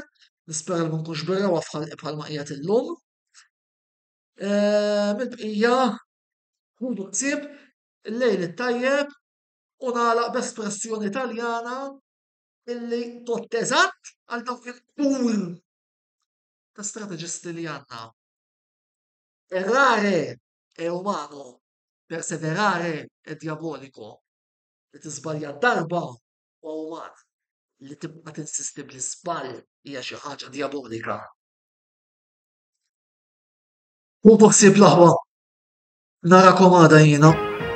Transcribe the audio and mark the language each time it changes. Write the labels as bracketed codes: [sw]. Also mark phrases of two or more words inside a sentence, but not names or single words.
[mt] Nispera li ma nkunx birrewa bħal ma qiegħed illum. Mill-bqija ħudu ħsieb il-lejl it-tajjeb u nagħlaq b'espressjoni Taljana illi tot eżatt għal dawk il-kbur ta' strateġisti li għandna. [it] Errare è umano, perseverare è diabolico. [mt] Li tiżbalja darba huwa uman. Li tibqa' tinsisti bl-iżball hija xi ħaġa diabolika. Ħudu ħsieb l-aħwa. Narakom għada jiena.